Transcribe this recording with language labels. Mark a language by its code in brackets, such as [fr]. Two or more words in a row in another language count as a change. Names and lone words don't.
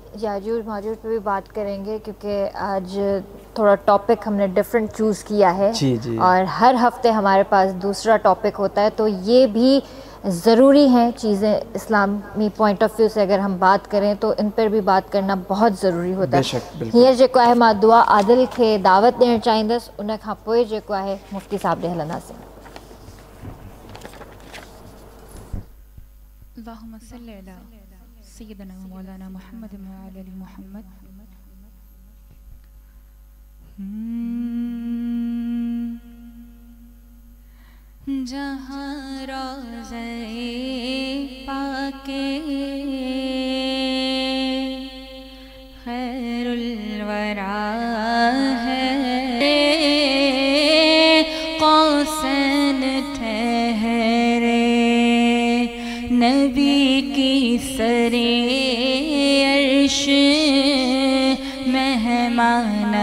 [ur] یاجوج ماجوج پہ بھی بات کریں گے، کیونکہ آج تھوڑا ٹاپک ہم نے ڈیفرنٹ چوز کیا ہے. جی اور ہر ہفتے ہمارے پاس دوسرا ٹاپک ہوتا ہے، تو یہ بھی ضروری ہیں چیزیں. اسلامی پوائنٹ آف ویو سے اگر ہم بات کریں تو ان پر بھی بات کرنا بہت ضروری ہوتا ہے. ہیر [sd] जेको आहे मां दुआ आदिल खे दावत ॾियणु चाहींदसि. उन खां पोइ जेको आहे मुफ़्ती साहब ॾे हलंदासीं. [ar] اللهم صل على سيدنا ومولانا محمد وعلى آل محمد. [ur] جہاں روضہ پاک خیر الورا ہے، قوسین ٹھہرے نبی کی سرے عرش مہمان